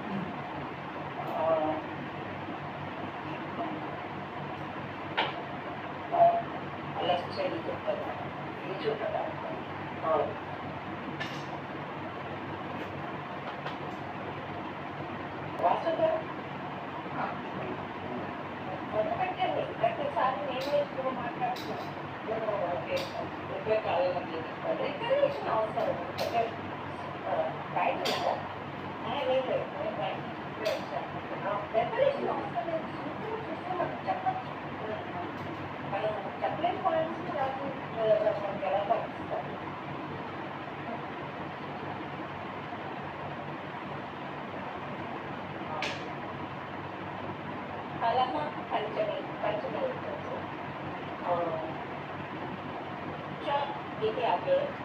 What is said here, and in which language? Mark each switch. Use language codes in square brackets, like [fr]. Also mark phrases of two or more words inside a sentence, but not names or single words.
[sa] फलश्च ऋजुपदार्थः [te] वासुदेव మొదలుపెట్టండి ప్రతిసారి నేనే ఎక్కువ మాట్లాడుతున్నాను. డెకరేషన్ అవసరం బయట లేదు డెకరేషన్ అవసరం లేదు. సూత్రం చూస్తే మనం చెప్పచ్చు. మనం చెప్పలేని పాయింట్స్ నాకు మనకి ఎలా పంపిస్తారు. [sa] फलः पंचमी च इति आगे